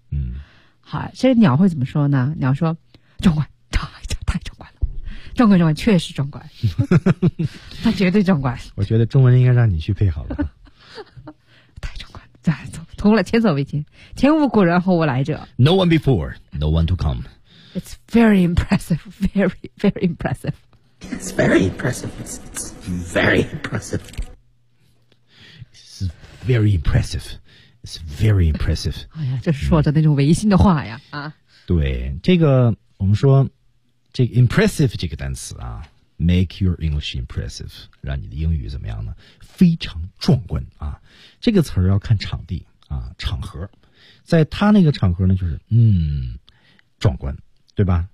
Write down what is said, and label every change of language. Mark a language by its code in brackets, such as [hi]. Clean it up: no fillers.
[zh] 嗯，好，其实鸟会怎么说呢？鸟说壮观，太壮观了，壮观壮观，确实壮观，他绝对壮观。我觉得中文应该让你去配好了，太壮观了，再走通了，前所未见，前无古人后无来者。 [en] No one before, no one to come. It's very impressive, very, very impressive. It's very impressive, it's very impressive. Very impressive, it's very impressive. [zh] 哎呀，这是说着那种违心的话呀、嗯、啊！对，这个我们说，这个 impressive 这个单词啊 ， [en] make your English impressive， [zh] 让你的英语怎么样呢？非常壮观啊！这个词儿要看场地啊，场合，在他那个场合呢，就是壮观，对吧？